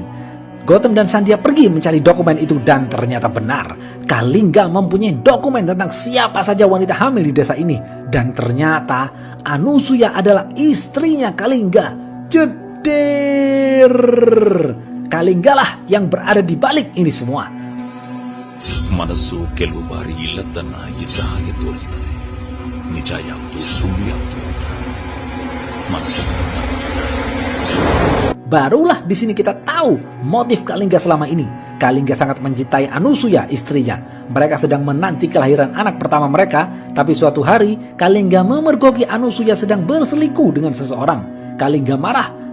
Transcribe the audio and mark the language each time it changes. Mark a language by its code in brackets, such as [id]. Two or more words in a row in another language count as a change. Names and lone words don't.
[id] Gautam dan Sandhya pergi mencari dokumen itu dan ternyata benar. Kalingga mempunyai dokumen tentang siapa saja wanita hamil di desa ini. Dan ternyata Anusuya adalah istrinya Kalingga. Jeder! Kalingga lah yang berada di balik ini semua. [kn] ಮನಸ್ಸು ಕೆಲವು ಬಾರಿ ಇಲ್ಲದನ್ನ ಇದ್ದ ಹಾಗೆ ತೋರಿಸ್ತದೆ. ನಿಜ ಯಾವುದು ಸುಳ್ಳು ಯಾವುದು ಮನಸ್ಸನ್ನು [id] Barulah di sini kita tahu motif Kalingga selama ini. Kalingga sangat mencintai Anusuya, istrinya. Mereka sedang menanti kelahiran anak pertama mereka, tapi suatu hari Kalingga memergoki Anusuya sedang berselingkuh dengan seseorang. Kalingga marah.